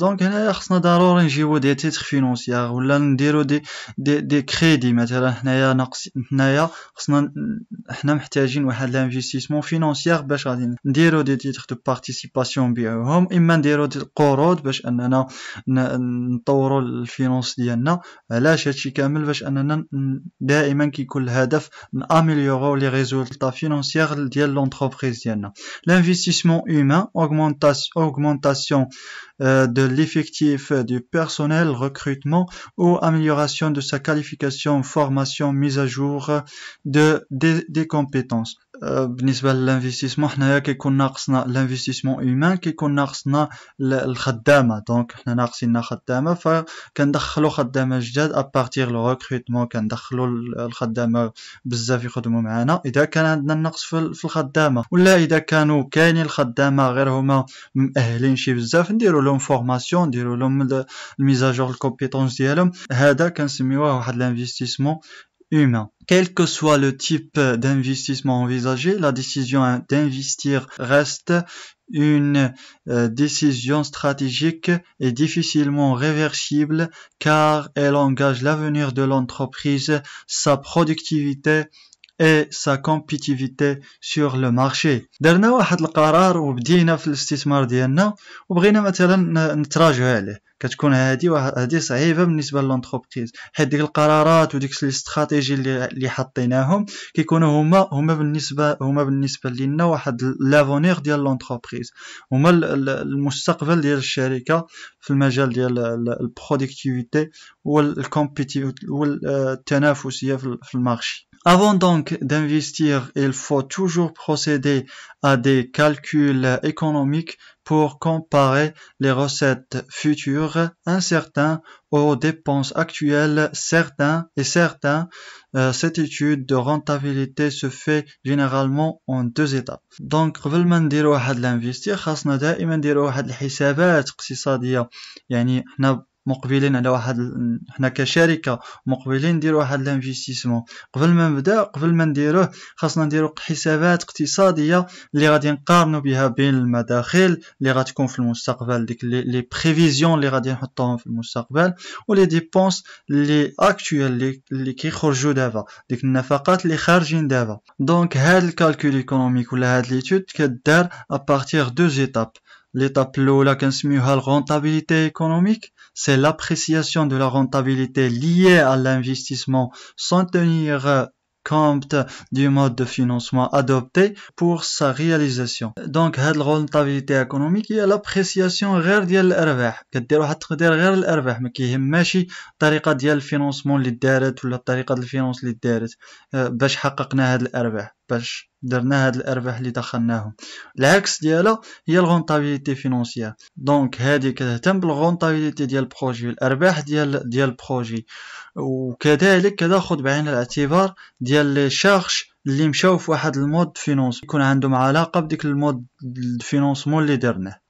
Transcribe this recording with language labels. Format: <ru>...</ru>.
<ar>Donc هنا خصنا ضروري نجيبو دي تيتر فينونسيير ولا نديرو دي كريدي مثلا هنايا خصنا حنا محتاجين واحد الانفستيسمون فينونسيير باش غادي نديرو دي تيتر دو بارتيسيباسيون نبيعوهم اما نديرو دي القروض باش اننا نطوروا الفينونس ديالنا. علاش هادشي كامل باش اننا دائما كيكون الهدف ناميليورو لي ريزولطا فينونسيير ديال لونتربريز ديالنا.</ar> <fr>L'investissement humain, augmentation de l'effectif du personnel, recrutement ou amélioration de sa qualification, formation, mise à jour des compétences.</fr> <ar>بالنسبه للانفستيسمون حنايا كيكون ناقصنا الانفستيسمون هيومان كيكون ناقصنا الخدامه دونك حنا ناقصيننا خدامه فكندخلوا خدامه جداد ابارتير لو ريكروتمون كندخلوا الخدامه بزاف يخدموا معنا اذا كان عندنا النقص في الخدامه ولا اذا كانوا كاينين الخدامه غير هما مؤهلين شي بزاف نديروا لهم فورماسيون نديروا لهم الميزاجور الكومبيتونس ديالهم هذا كنسميوه واحد الانفستيسمون humain.</ar> <fr>Quel que soit le type d'investissement envisagé, la décision d'investir reste une décision stratégique et difficilement réversible car elle engage l'avenir de l'entreprise, sa productivité et sa compétitivité sur le marché.</fr> <ar>درنا واحد القرار وبدينا في الاستثمار ديالنا وبغينا مثلا نتراجعوا عليه كتكون هذه صعيبه بالنسبه للونتربريز حيت ديك القرارات وديك الاستراتيجي اللي حطيناهم كيكونوا هما بالنسبه لينا واحد لافونير ديال لونتربريز هما المستقبل ديال الشركه في المجال ديال البرودكتيفيتي والتنافسيه في المارشي.</ar> <fr>Avant donc d'investir, il faut toujours procéder à des calculs économiques pour comparer les recettes futures incertaines aux dépenses actuelles certains. Cette étude de rentabilité se fait généralement en 2 étapes.</fr> <ar>Donc قبل ما نديرو واحد الانفستير خاصنا دائما نديرو واحد الحسابات اقتصادية يعني حنا مقبلين على حنا كشركه مقبلين نديروا واحد الانفستيسمون قبل ما نديروه خاصنا نديروا حسابات اقتصاديه اللي غادي نقارنوا بها بين المداخل اللي غتكون في المستقبل ديك لي بريفيزيون اللي غادي نحطوهم في المستقبل ولي ديبونس اللي اكطويل اللي كيخرجوا دابا ديك النفقات اللي خارجين دابا. دونك هاد الكالكول ايكونوميك ولا هاد ليتود كدار ابارتير</ar> <fr>2 étapes. L'étape</fr> <ar>الأولى كنسميوها</ar> <fr>rentabilité économique, c'est l'appréciation de la rentabilité liée à l'investissement sans tenir compte du mode de financement adopté pour sa réalisation.</fr> <ar>Donc هاد الرونتابيليتي ايكونوميك هي لابريسياسيون غير ديال الارباح كدير واحد التقدير غير الارباح ما كيهماش الطريقه ديال الفينانسمون اللي دارت ولا الطريقه ديال الفينانس اللي دارت باش حققنا هاد الارباح باش درنا هاد الارباح اللي دخلناهم. العكس ديالها هي الرونتابيليتي فينانسيير دونك هذه كتهتم بالرونتابيليتي ديال البروجي الارباح ديال البروجي وكذلك كتاخذ بعين الاعتبار ديال لي شارج اللي مشاو في واحد المود فينانس يكون عندهم علاقه بديك المود الفينانسمون اللي درناه.</ar>